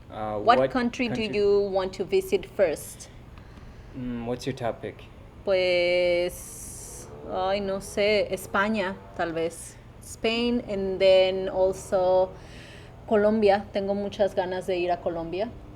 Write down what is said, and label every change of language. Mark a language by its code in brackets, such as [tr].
[en] What country do you want to visit first? What's your top pick? [es] Pues, ay, no sé, España, tal vez. [en] Spain, and then also Colombia. [es] Tengo muchas ganas de ir a Colombia.